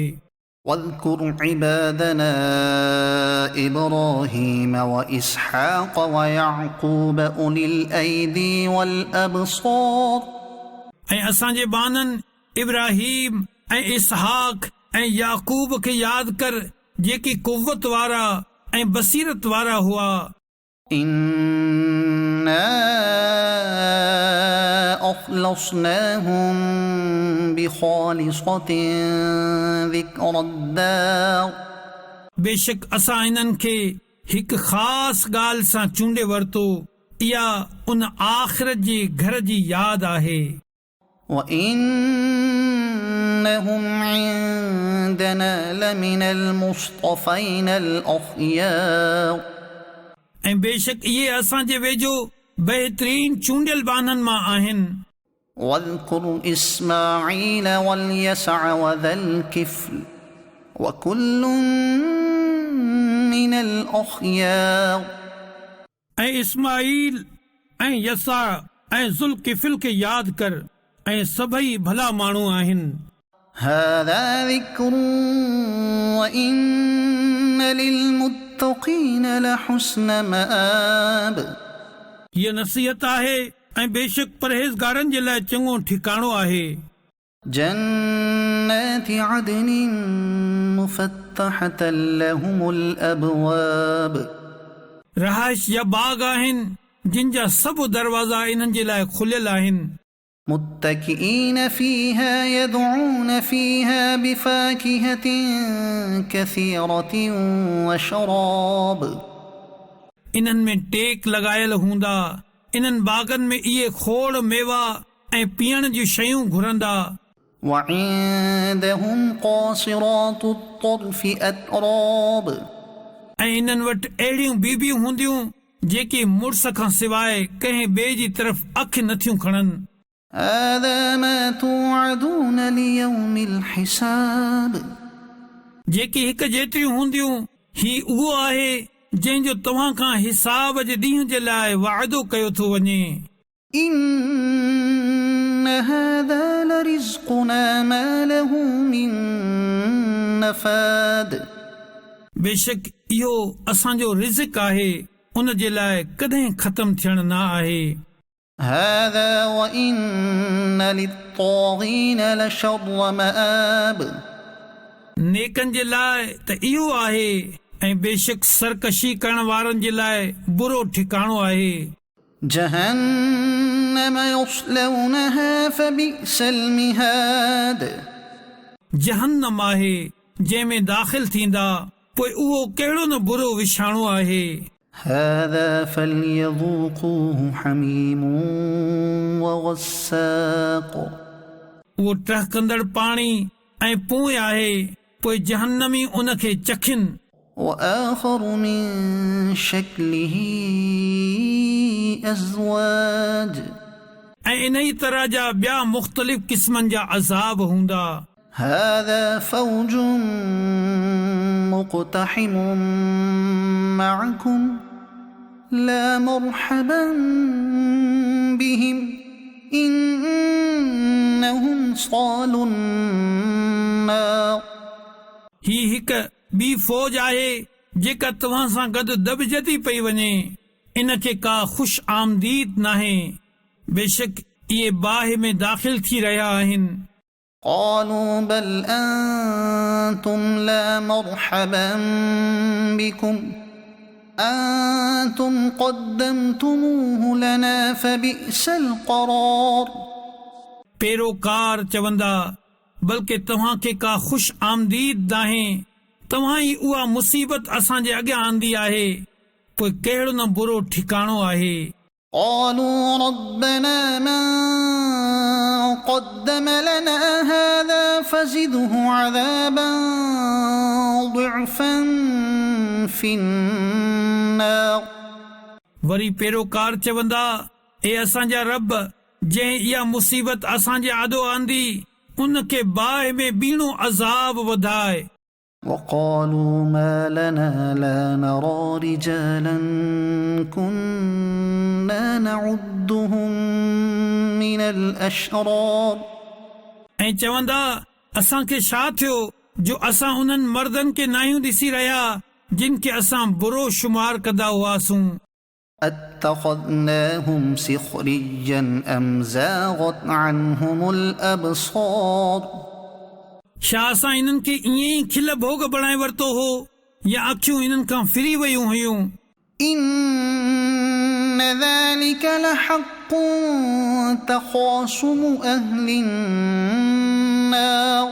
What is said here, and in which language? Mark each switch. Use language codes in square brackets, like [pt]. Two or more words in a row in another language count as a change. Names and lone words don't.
[ar] واذكر عبادنا إبراهيم وإسحاق ويعقوب أولي الأيدي والأبصار [sd] ऐं असांजे बाननि इब्राहिम ऐं इसहाक ऐं याकूब खे यादि कर, जेकी कुव्वत वारा ऐं बसीरत वारा हुआ। [ar] إنا أخلصناهم بخالصة ذكر الدار [sd] बेशक असां इन्हनि खे हिकु ख़ासि ॻाल्हि सां चूंडे वरितो, इहा उन आख़िरत जे घर जी यादि आहे। [ar] وإنهم عندنا لمن المصطفين الأخيار [sd] ऐं बेशक इहे असांजे वेझो बहितरीन चूंडियल बाननि मां आहिनि। [ar] واذكر إسماعيل واليسع وذا الكفل وكل من الأخيار [sd] ऐं इस्माईल ऐं यसा ऐं ज़ुल्किफिल खे यादि कर, ऐं सभई भला माण्हू आहिनि। [ar] هذا ذكر وإن للمتقين لحسن مآب [sd] हीअ नसीहत आहे ऐं बेशक परहेज़गारनि जे लाइ चङो ठिकाणो आहे। [ar] جنات عدن مفتحة لهم الأبواب [sd] रहाइश या बाग आहिनि, जिन जा सभु दरवाज़ा इन्हनि जे लाइ खुलियल आहिनि। [ar] متكئين فيها يدعون فيها بفاكهة كثيرة وشراب [sd] इन्हनि में टेक लॻायल हूंदा, इन्हनि बागनि में इहे खोड़ मेवा ऐं पीअण जूं शयूं घुरंदा। [ar] وعندهم قاصرات الطرف أتراب [sd] ऐं इन्हनि वटि अहिड़ियूं बीबियूं हूंदियूं जेके मुड़ुस खां सवाइ कंहिं ॿिए जी तरफ़ अखि नथियूं खणनि। [ar] هذا ما توعدون ليوم الحساب [sd] जेकी हिकु जेतिरियूं हूंदियूं, ही उहो आहे जंहिंजो तव्हां खां हिसाब जे ॾींहं जे लाइ वाइदो कयो थो वञे। [ar] إن هذا لرزقنا ما له من نفاد [sd] बेशक इहो असांजो रिज़्क़ आहे, उन जे लाइ कॾहिं ख़तम थियण न आहे। [ar] هذا وإن للطاغين لشر مآب [sd] नेकनि जे लाइ त इहो आहे, ऐं बेशक सरकशी करण वारनि जे लाइ बुरो ठिकाणो आहे। [ar] جهنم يصلونها فبئس المهاد [sd] जहन्नम आहे, जंहिंमें दाख़िल थींदा, पोइ उहो कहिड़ो न बुरो विछाणो आहे। [ar] هذا فليذوقوه حميم وغساق [sd] उहो टहकंदड़ पाणी ऐं पोइ आहे, पोइ जहन्नमी उन खे चखनि। [ar] وآخر من شكله أزواج [sd] ऐं इन ई तरह जा ॿिया मुख़्तलिफ़ क़िस्मनि जा अज़ाब हूंदा। [ar] هذا فوج مقتحم معكم لا مرحبا بهم إنهم صالوا النار [sd] ही हिकु ॿी फ़ौज आहे जेका तव्हां सां गॾु दॿजती पई वञे, इन खे का ख़ुश आमदीद नाहे, बेशक इहे बाहि में दाख़िल थी रहिया आहिनि। [ar] قالوا بل أنتم لا مرحبا بكم أنتم قدمتموه لنا فبئس القرار [sd] पैरोकार चवंदा, बल्कि तव्हां खे का ख़ुश आमदीद नाहे, तव्हां ई उहा मुसीबत असांजे अॻियां आंदी आहे, पोइ कहिड़ो न बुरो ठिकाणो आहे। [ar] قالوا ربنا من قدم لنا هذا فزده عذابا ضعفا في النار। [sd] वरी पेरोकार चवंदा, ए असांजा रब, जंहिं इहा मुसीबत असांजे आॾो आंदी उनखे बाहि में ॿीणो अज़ाब वधाए। [ar] وقالوا ما لنا لا نرى رجالا كنا نعدهم من الأشرار। [sd] ऐं चवंदा, असांखे छा थियो जो असां उन्हनि मर्दनि खे नाहियूं ॾिसी रहिया जिन खे असां बुरो शुमार कंदा हुआसूं। [ar] اتخذناهم سخريا أم زاغت عنهم الأبصار। [sd] छा असां इन्हनि खे ईअं ई खिल भोग बणाए वरितो हो या अखियूं इन्हनि खां फिरी वयूं हुयूं। [ar] إن ذلك لحق تخاصم أهل النار।